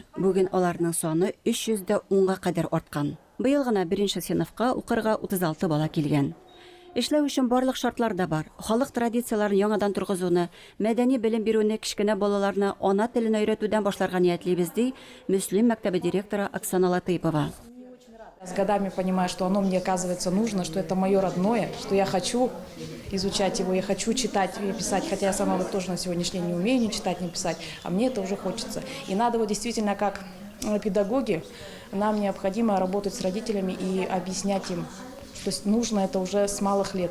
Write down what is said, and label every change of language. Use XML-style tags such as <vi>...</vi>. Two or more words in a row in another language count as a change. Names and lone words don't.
<tt>Бүген аларның саны 310-га кадәр арткан. Быел гына 1нче сыйныфка укырга 36 бала килгән. Эшләү өчен барлык шартлар да бар. Халык традицияларын яңадан тургызуны, мәдәни белем бирүне кичкенә балаларны ана телен өйрәтүдән башларга ниятлибез ди Мөслим мәктәбе директоры Оксана Латыйпова.</tt> <ru>С годами понимаю, что оно мне оказывается нужно, что это мое родное, что я хочу изучать его, я хочу читать и писать, хотя я сама вот тоже на сегодняшний день не умею ни читать, ни писать, а мне это уже хочется. И надо вот действительно как педагоги, нам необходимо работать с родителями и объяснять им, что нужно это уже с малых лет.</ru>